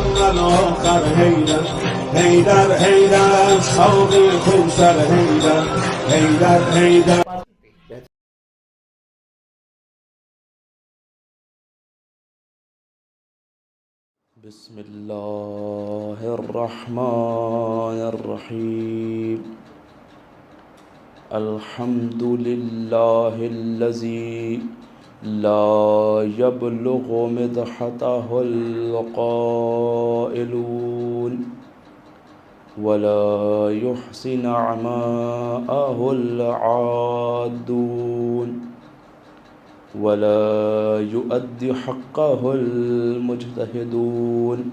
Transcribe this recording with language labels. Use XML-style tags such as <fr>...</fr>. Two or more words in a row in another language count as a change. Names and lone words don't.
<ur>اول آخر حیدر حیدر حیدر شوق خون سر حیدر حیدر حیدر.</ur> <ar>بسم اللہ الرحمن الرحیم. الحمد للہ الذی لا يبلغ مدحته القائلون ولا يحسن عماءه العادون ولا يؤدي حقه المجتهدون.</ar>